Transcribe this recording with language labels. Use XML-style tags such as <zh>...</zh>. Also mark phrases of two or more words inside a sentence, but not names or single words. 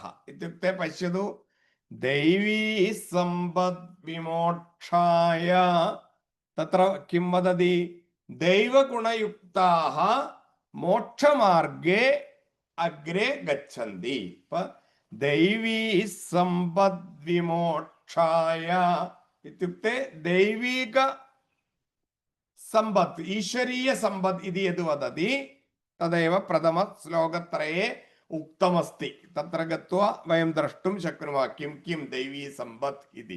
<sa>ഇത്യുക്തെ പശ്യതു, ദൈവീ സമ്പദ് വിമോക്ഷായ തത്ര കിം വദതി? ദൈവഗുണയുക്താഃ മോക്ഷമാർഗേ അഗ്രേ ഗച്ഛന്തി. ഇപ്പൊ दैवी सम्पद्विमोक्षाय इत्युक्ते दैविक सम्पत् ईश्वरीय सम्पत् इति यद् वदति तदेव प्रथम श्लोकत्रये उक्तमस्ति। तत्र गत्वा वयं द्रष्टुं शक्नुमः किं किं दैवी सम्पत् इति।</sa>